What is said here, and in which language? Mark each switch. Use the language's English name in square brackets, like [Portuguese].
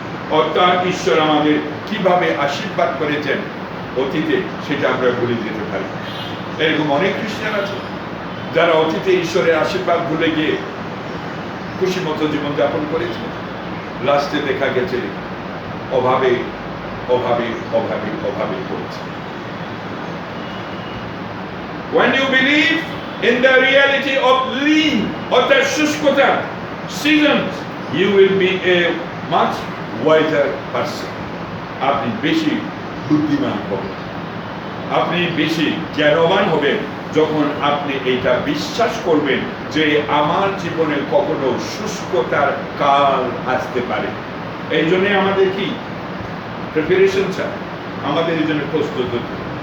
[Bangla] অর্থাৎ ঈশ্বর আমাদের কিভাবে আশীর্বাদ করেছেন অতীতে, সেটা আমরা ভুলে যেতে পারি। এরকম অনেক খ্রিস্টান আছে যারা অতীতে ঈশ্বরের আশীর্বাদ ভুলে গিয়ে খুশি মতো জীবনযাপন করেছে। লাস্টে দেখা গেছে অভাবে অভাবে অভাবে অভাবে পড়েছে। [English] When you believe in the reality of lean or the শুষ্কতা seasons, you will be a much wiser person. [Bangla] আপনি বেশি বুদ্ধিমান হবেন, আপনি বেশি জ্ঞানবান হবেন যখন আপনি এইটা বিশ্বাস করবেন যে আমার জীবনে কখনো শুষ্কতার কাল আসতে পারে। এই জন্য আমাদের কি প্রিপারেশন চাই, আমাদের এই জন্য প্রস্তুত হতে।